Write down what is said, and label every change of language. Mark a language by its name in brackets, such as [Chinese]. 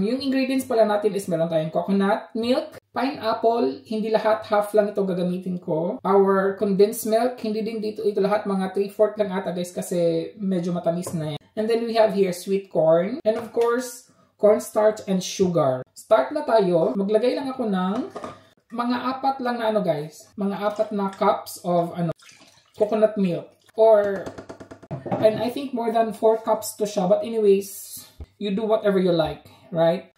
[Filipino] Yung ingredients pala natin is meron tayong coconut milk, pineapple, hindi lahat, half lang ito gagamitin ko. [English] Our condensed milk, [Filipino] hindi din ito lahat, mga 3/4 lang ata, guys, kasi medyo matamis na yan. [English] And then we have here sweet corn. And of course, cornstarch and sugar. [Filipino] Start na tayo. Maglagay lang ako ng mga 4 lang na guys. Mga 4 na [English] cups of coconut milk. And I think more than 4 cups to siya. But anyways, you do whatever you like, right?